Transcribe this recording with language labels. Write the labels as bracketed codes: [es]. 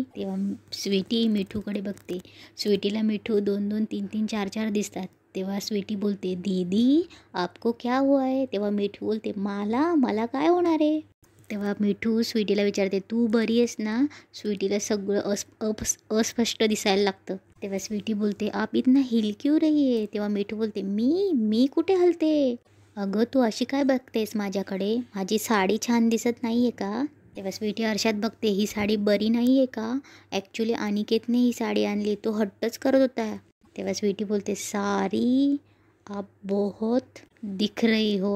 [mr] तेव्हा स्वीटी मिठूकडे बघते. स्वीटीला मिठू 2-2, 3-3, 4-4 दिसतात. तेव्हा स्वीटी बोलते, [hi] दीदी आपको क्या हुआ है? [mr] तेव्हा मिठू बोलते, मला काय होणार आहे? तेव्हा मिठू स्वीटीला विचारते, तू बरी आहेस ना? स्वीटीला सगळं अस्पष्ट दिसायला लागतं. तेव्हा स्वीटी बोलते, [hi] आप इतना हिल क्यों रही है? [mr] तेव्हा मिठू बोलते, मी कुठे हलते? अगं तू अशी काय बघतेस माझ्याकडे? माझी साडी छान दिसत नाही आहे का? तेव्हा स्वीटी आरशात बघते, ही साडी बरी नाही आहे का? ॲक्च्युली अनिकेतने ही साडी आणली, तो हट्टच करत होता. तेव्हा स्वीटी बोलते, [hi] सारी आप बहुत दिख रही हो.